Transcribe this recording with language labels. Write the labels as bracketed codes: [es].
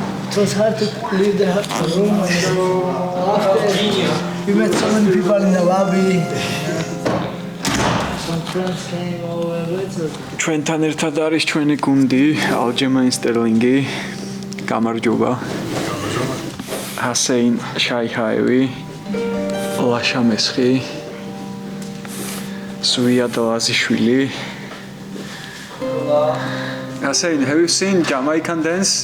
[en] It was hard to leave the room. After we met so many people in the lobby. Some friends came over. [ka] ჩვენთან ერთად არის ჩვენი გუნდი, ალჯემაინ სტერლინგი, გამარჯობა. ჰასეინ შაიჰაევი, ლაშა მესხი, სუიად ლაზიშვილი. [en] Hussein, have you seen Jamaican dance?